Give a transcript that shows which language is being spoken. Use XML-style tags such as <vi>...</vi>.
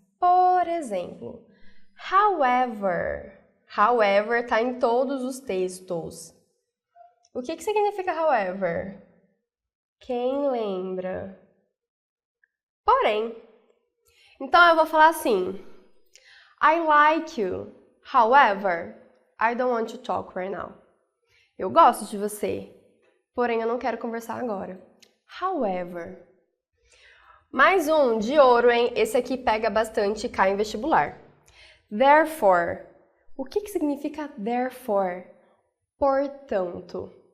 <pt>Por exemplo, however. However está em todos os textos. O que significa however? Quem lembra? Porém. Então eu vou falar assim:</pt> <en>I like you. However, I don't want to talk right now.</en> <pt>Eu gosto de você, porém eu não quero conversar agora. However. Mais um de ouro, hein? Esse aqui pega bastante e cai em vestibular. Therefore. O que significa therefore? Portanto.</pt>